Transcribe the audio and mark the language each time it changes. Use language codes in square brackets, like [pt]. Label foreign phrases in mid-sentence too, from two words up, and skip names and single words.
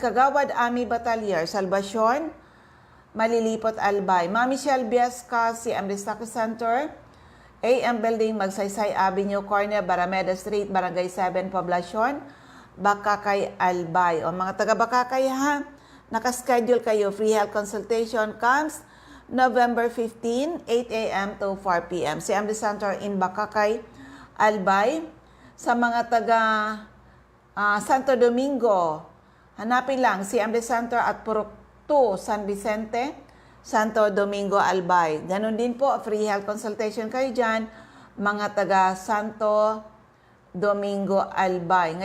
[tl] Kagawad Ami Batalier, Salvacion, Malilipot, Albay. Ma'am Michelle Biasca, CMD Stock Center, AM Building, Magsaysay Avenue, Corner, Barameda Street, Barangay 7, Poblacion, Bakakay, Albay. O mga taga Bakakay ha, nakaschedule kayo. [en] Free health consultation comes November 15, 8 a.m. to 4 p.m. CMD Center in Bakakay, Albay. [tl] Sa mga taga Santo Domingo, hanapin lang CMD Center at Purok 2, San Vicente, Santo Domingo, Albay. Ganon din po, [en] free health consultation [tl] kayo dyan, mga taga Santo Domingo, Albay.